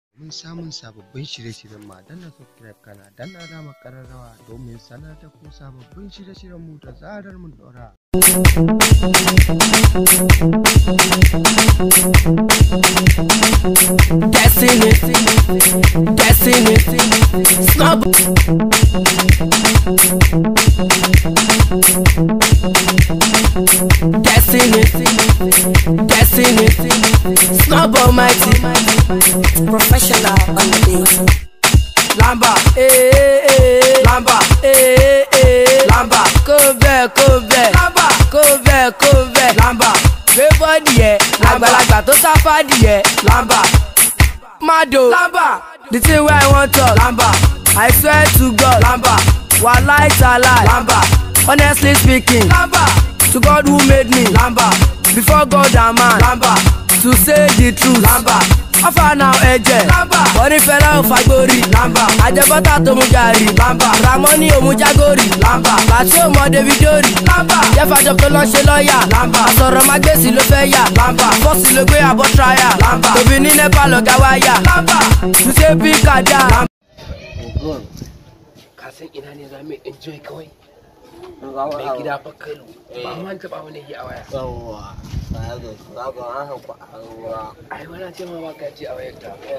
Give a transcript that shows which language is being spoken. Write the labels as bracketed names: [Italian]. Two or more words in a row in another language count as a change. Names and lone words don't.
[Hausa] Mun samun sababbin shirye-shiryen ma danna subscribe kana danna alamar ƙararrawa domin sanar da ku sababbin shirye-shiryen mu da zarar mun ɗora. [English] Destiny, snub. Destiny, snub almighty, professional on the beat. Lamba, Lamba, Lamba, Kobe, Lamba, Kobe, Lamba, everybody yeah, [Yoruba] àgbàlagbà tó sáfàdì [English] yeah, Lamba, Mado, Lamba, the thing where I want to, Lamba, I swear to God, Lamba, [Arabic] والله تالله, [English] Lamba, honestly speaking, Lamba, to God who made me, Lamba, before God and man, Lamba, to say the truth, Lamba, offer now eje, Lamba, [Yoruba] orí fẹ́lá ò fagbórí, Lamba, àjẹbọ́tà tó mú gàrí, Lamba, Ramoni ò mú jágórì, Lamba, Bàtí ò mọ Davidori, Lamba, Jẹ́fàjọ tó lọ ṣe lọ́ọ̀yà, Lamba, àsọ̀rọ̀ mágbèsì ló fẹ́ yà, Lamba, fọ́ọ̀sì ló gbé àbọ̀ tráyà, Lamba, tòbí ní Nepa lọ̀gá wáyà, Lamba, [English] to say [Yoruba] bí kàdá. [Hausa] Ka san ina ne za mu enjoy kawai? Mai gida fa Kano, ba man taɓa wani yi a waya. Ai wani ce ma ba ka ji a wayar ta.